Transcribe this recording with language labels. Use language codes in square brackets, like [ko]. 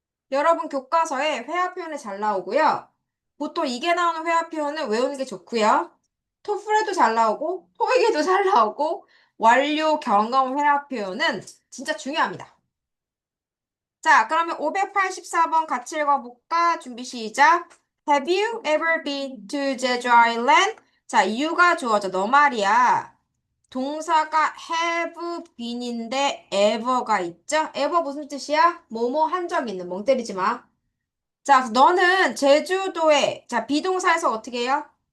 [ko] 여러분 교과서에 회화 표현이 잘 나오고요. 보통 이게 나오는 회화 표현은 외우는 게 좋고요. 토플에도 잘 나오고, 토익에도 잘 나오고, 완료 경험 회화 표현은 진짜 중요합니다. 자, 그러면 584번 같이 읽어볼까? 준비 시작. [en] Have you ever been to Jeju Island? [ko] 자, you가 주어져. 너 말이야. 동사가 [en] have been [ko] 인데 ever가 있죠? ever 무슨 뜻이야? 뭐뭐 한 적 있는. 멍 때리지 마. 자, 너는 제주도에, 자, 비동사에서 어떻게 해요?